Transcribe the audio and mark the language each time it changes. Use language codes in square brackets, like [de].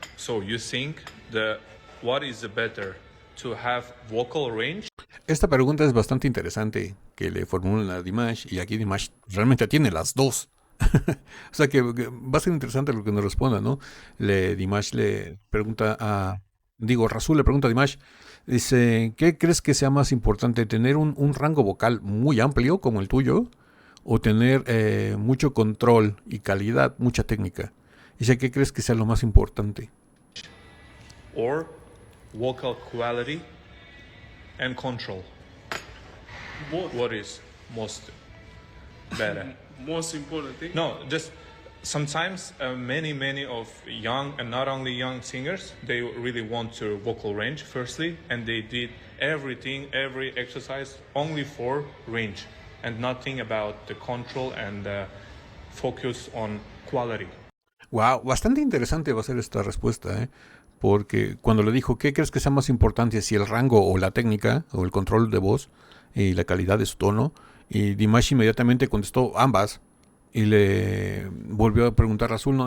[en] So you think what is the better, to have vocal range? [es] Esta pregunta es bastante interesante que le formulan a Dimash, y aquí Dimash realmente tiene las dos. O sea que va a ser interesante lo que nos responda, ¿no? Dimash le pregunta Rasul le pregunta a Dimash, dice, ¿qué crees que sea más importante? ¿Tener un rango vocal muy amplio como el tuyo? ¿O tener mucho control y calidad, mucha técnica? Dice, ¿qué crees que sea lo más importante? [en] Or vocal quality and control? Both. What is most better? Most important thing? No, just sometimes many of young and not only young singers, they really want to vocal range firstly, and they did every exercise only for range and nothing about the control and focus on quality. [es] Wow, bastante interesante va a ser esta respuesta, ¿eh? Porque cuando le dijo, ¿qué crees que sea más importante? Si el rango o la técnica o el control de voz y la calidad de su tono. Y Dimash inmediatamente contestó ambas. Y le volvió a preguntar a Azul, ¿no?